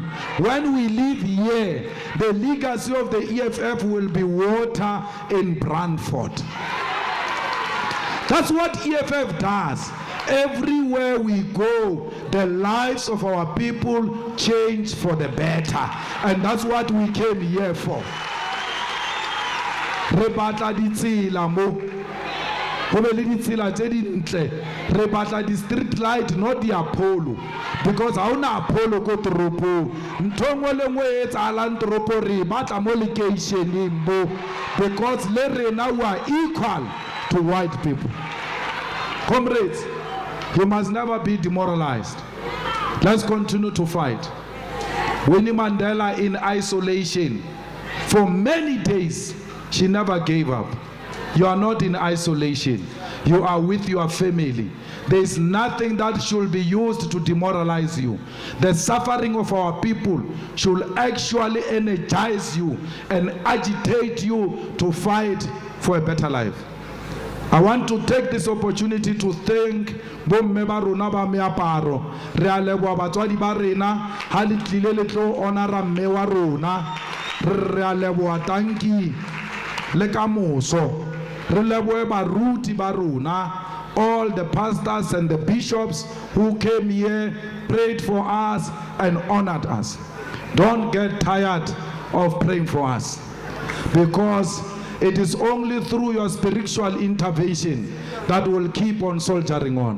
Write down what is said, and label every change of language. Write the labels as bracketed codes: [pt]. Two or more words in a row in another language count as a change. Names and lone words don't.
[en] When we leave here, the legacy of the EFF will be water in Brandfort. That's what EFF does. Everywhere we go, the lives of our people change for the better. And that's what we came here for. [st] Re batla ditsela mo. Go be le ditsela tse dintle. Re batla di [en] street light, not the Apollo. [st] Because ha una Apollo ko toropo. Ntho ngwe le ngwe e tsalang toropo re batla mo locationeng mo. [en] Because [st] le rena [en] we are equal to white people. Comrades, you must never be demoralized. Let's continue to fight. Winnie Mandela in isolation. For many days, she never gave up. You are not in isolation. You are with your family. There is nothing that should be used to demoralize you. The suffering of our people should actually energize you and agitate you to fight for a better life. I want to take this opportunity to thank [st] bomme ba rona ba meaparo. Re a leboha batswadi ba rena ha le tlile le tlo honora mme wa rona. Re a leboha tanki le ka moso. Re lebohe baruti ba rona, [en] all the pastors and the bishops who came here, prayed for us and honored us. Don't get tired of praying for us, because it is only through your spiritual intervention that will keep on soldiering on.